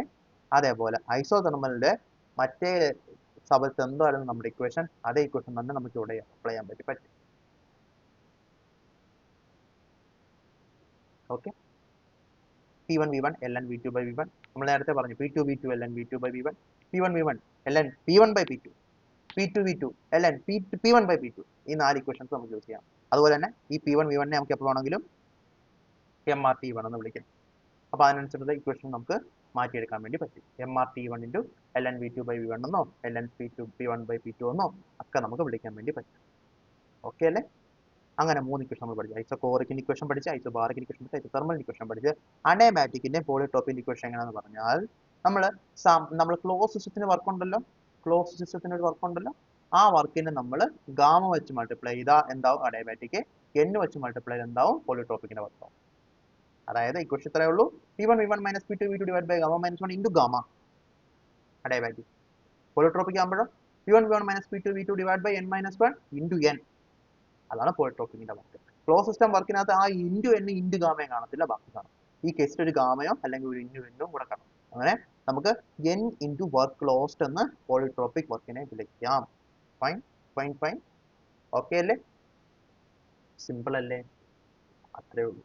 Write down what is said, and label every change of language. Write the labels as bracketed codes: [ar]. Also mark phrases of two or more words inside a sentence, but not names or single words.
[ml] അതേപോലെ ഐസോതെർമലിന്റെ മറ്റേ സ്ഥലത്ത് എന്തായിരുന്നു നമ്മുടെ ഇക്വേഷൻ, അതേ ഇക്വേഷൻ തന്നെ നമുക്ക് ഇവിടെ അപ്ലൈ ചെയ്യാൻ പറ്റും. ഓക്കെ, [en] P1 V1 ln V2 by V1 [ml] നമ്മൾ നേരത്തെ പറഞ്ഞു, [en] P2 V2 ln V2 by V1, P1 V1 ln P1 by P2, P2 V2 ln P1 by P2. [ml] ഈ 4 ഇക്വേഷൻസ് നമുക്ക് യൂസ് ചെയ്യാം. അതുപോലെ തന്നെ ഈ P1 V1 നമുക്ക് എപ്പോൾ വേണമെങ്കിലും MRT1 എന്ന് വിളിക്കാം. അപ്പോൾ അതിനനുസരിച്ചുള്ള ഇക്വേഷൻ നമുക്ക് മാറ്റിയെടുക്കാൻ വേണ്ടി പറ്റും. [en] MRT1 into ln V2 by V1 [ml] എന്നോ [en] ln P1 by P2 [ml] എന്നോ ഒക്കെ നമുക്ക് വിളിക്കാൻ വേണ്ടി പറ്റും. ഓക്കെ അല്ലേ. അങ്ങനെ 3 ഇക്വേഷൻ നമ്മൾ പഠിച്ചു. ഐസോകോറിക്കിന്റെ ഇക്വേഷൻ പഠിച്ച്, ഐസോബാറിക്കിന്റെ ഇക്വേഷൻ പഠിച്ച്, [en] isothermal equation [ml] പഠിച്ച്. അഡിയാബാറ്റിക്കിന്റെ പോളിട്രോപ്പിന്റെ ഇക്വേഷൻ എങ്ങനെയാണെന്ന് പറഞ്ഞാൽ, നമ്മൾ ക്ലോസ് സിസ്റ്റത്തിന് വർക്ക് ഉണ്ടല്ലോ, ക്ലോസ് സിസ്റ്റത്തിന് ഒരു വർക്ക് ഉണ്ടല്ലോ, ആ വർക്കിനെ നമ്മൾ ഗാമ വെച്ച് മൾട്ടിപ്ലൈ ചെയ്താൽ എന്താവും അഡിയാബാറ്റിക്, n വെച്ച് മൾട്ടിപ്ലൈ ചെയ്താൽ എന്താവും പോളിട്രോപ്പിക്കിന്റെ വർക്ക് ആവും. അതായത് ഇക്വേഷൻ ഇത്രയേ ഉള്ളൂ, [en] P1 V1 minus P2 V2 divided by gamma minus 1 into gamma അഡിയാബാറ്റിക്. [ml] പോളിട്രോപ്പിക് ആകുമ്പോഴോ [en] P1 V1 minus P2 V2 divided by n minus 1 into n. [ml] അതാണ് പോളിട്രോപ്പിക്കിന്റെ വർക്ക്. [en] close system [ml] വർക്കിനകത്ത് ആ ഇൻറ്റു n ഇൻറ്റു ഗാമയും കാണത്തില്ല, ബാക്കി കാണും. ഈ കേസിൽ ഒരു ഗാമയോ അല്ലെങ്കിൽ ഒരു ഇൻറ്റു എന്നും കൂടെ കാണും. അങ്ങനെ നമുക്ക് [en] n into work lost [ml] എന്ന് പോളിട്രോപ്പിക് വർക്കിനെ വിളിക്കാം. [en] fine fine fine. [ml] ഓക്കെ അല്ലേ, സിമ്പിൾ അല്ലേ, അത്രേ ഉള്ളൂ.